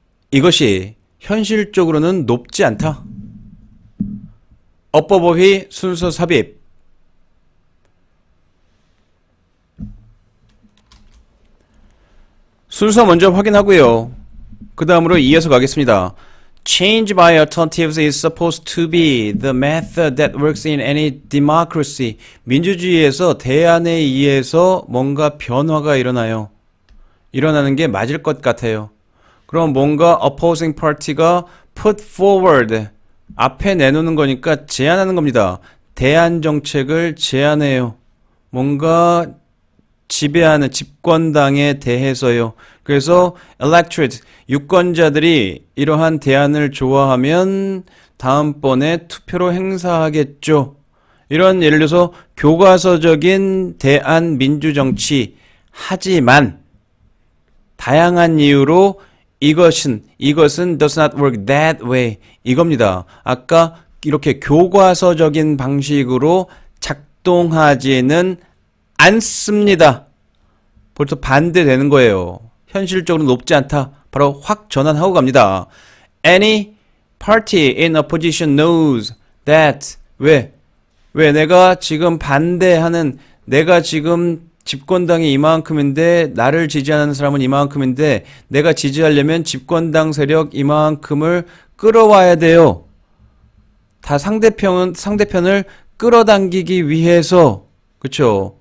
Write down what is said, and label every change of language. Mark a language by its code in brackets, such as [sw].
[ko] 이것이 현실적으로는 높지 않다. 어법어휘 순서 삽입. 순서 먼저 확인하고요. 그 다음으로 이어서 가겠습니다. [en] Change by alternatives is supposed to be the method that works in any democracy. [ko] 민주주의에서 대안에 의해서 뭔가 변화가 일어나는 게 맞을 것 같아요. 그럼 뭔가 [en] opposing party [ko] 가 [en] put forward, [ko] 앞에 내놓는 거니까 제안하는 겁니다. 대안 정책을 제안해요. 뭔가 지배하는 집권당에 대해서요. 그래서 electorate, 유권자들이 이러한 대안을 좋아하면 다음번에 투표로 행사하겠죠. 이런 예를 들어서 교과서적인 대안 민주정치, 하지만 다양한 이유로 이것은 [en] does not work that way, [ko] 이겁니다. 아까 이렇게 교과서적인 방식으로 작동하지는 않습니다. 벌써 반대되는 거예요. 현실적으로 높지 않다. 바로 확 전환하고 갑니다. [en] Any party in opposition knows that. [ko] 왜 내가 지금 반대하는, 내가 지금 집권당이 이만큼인데 나를 지지하는 사람은 이만큼인데 내가 지지하려면 집권당 세력 이만큼을 끌어와야 돼요. 다 상대편을 끌어당기기 위해서. 그쵸?